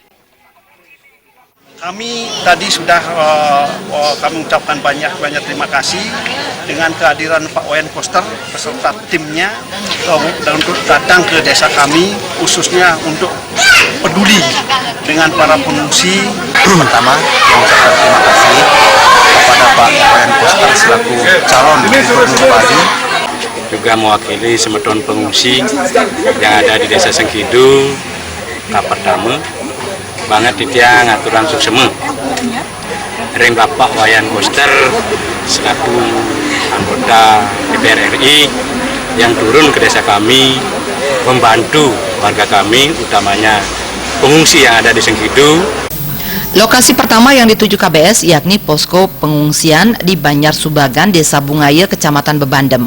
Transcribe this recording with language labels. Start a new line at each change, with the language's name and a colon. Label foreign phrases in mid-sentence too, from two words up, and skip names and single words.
Indonesian: Kami tadi sudah kami ucapkan banyak terima kasih dengan kehadiran Pak Wayan Koster beserta timnya untuk datang ke desa kami, khususnya untuk peduli dengan para pengungsi. Pertama, yang ucapkan terima kasih kepada Pak Wayan Koster selaku calon Gubernur Bali, juga mewakili semedon pengungsi yang ada di Desa Sengkidu, Kaperdame, banget dia
Balinese: ngaturan sukseme.
Indonesian: Ring Bapak Wayan Koster selaku anggota DPR RI yang turun ke desa kami membantu warga kami, utamanya pengungsi yang ada di Sengkidu. Lokasi pertama yang dituju KBS yakni posko pengungsian di Banyar Subagan, Desa Bungaya, Kecamatan Bebandem.